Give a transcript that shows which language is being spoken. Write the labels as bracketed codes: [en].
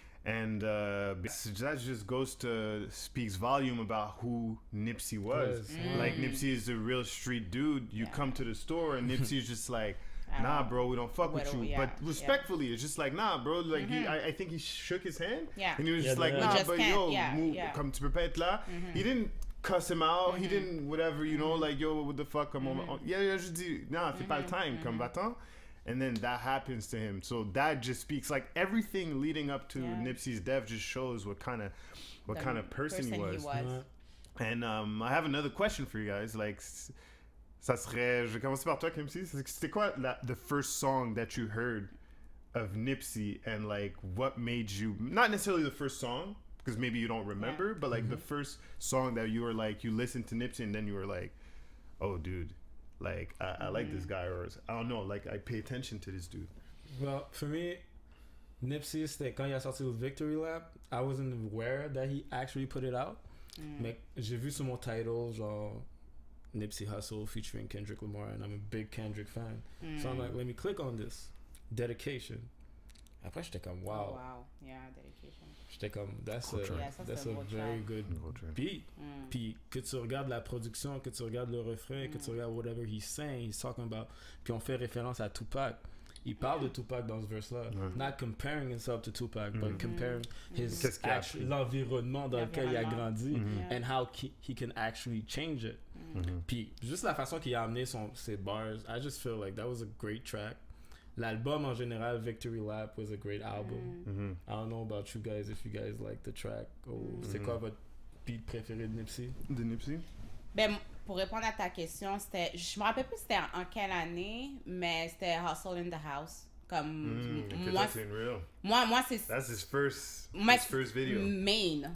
[en] And that just goes to speaks volume about who Nipsey was. Like, Nipsey is a real street dude. You come to the store and Nipsey's just like, nah, bro, we don't fuck with you. But respectfully, it's just like, nah, bro. Like, I think he shook his hand. Yeah. And he was just like, nah, but yo, [fr] comme tu peux pas être là. [en] He didn't cuss him out. He didn't whatever, you know, like, yo, what the fuck? [fr] Yeah, je dis, nah, c'est pas le time. Comme va-t'en. [en] And then that happens to him. So that just speaks, like, everything leading up to Nipsey's death just shows what kind of person he was. And I have another question for you guys. [fr] Like, ça serait, je vais commencer par toi, Kimsey. C'était quoi [en] the first song that you heard of Nipsey, and like what made you, not necessarily the first song, because maybe you don't remember, but like the first song that you were like, you listened to Nipsey and then you were like, oh dude, like I like this guy, or I don't know, like I pay attention to this dude. Well, for me, Nipsey, [fr] c'était quand il a sorti le [en] Victory Lap, I wasn't aware that he actually put it out. [fr] Mais j'ai vu sur mon title, genre Nipsey Hussle featuring Kendrick Lamar, [en] and I'm a big Kendrick fan. So I'm like, let me click on this. [fr] Dedication. Après, j'étais comme, wow. [en] Oh, wow. Yeah, dedication. [fr] J'étais comme, [en] that's a very good beat. [fr] Puis que tu regardes la production, que tu regardes le refrain, que tu regardes [en] whatever he's saying, he's talking about. [fr] Puis on fait référence à Tupac. Il parle de Tupac dans ce verse-là. [en] Not comparing himself to Tupac, but comparing his [fr] l'environnement dans lequel il a grandi [en] and how he can actually change it. [fr] Puis juste la façon qu'il a amené ses bars, [en] I just feel like that was a great track. [fr] L'album en général, [en] Victory Lap, was a great album. I don't know about you guys, if you guys like the track. [fr] C'est quoi votre beat préféré de Nipsey? De Nipsey? Ben, pour répondre à ta question, c'était, je me rappelle plus c'était en quelle année, mais c'était Hustle in the House. Comme moi c'est [en] that's his first video. Main.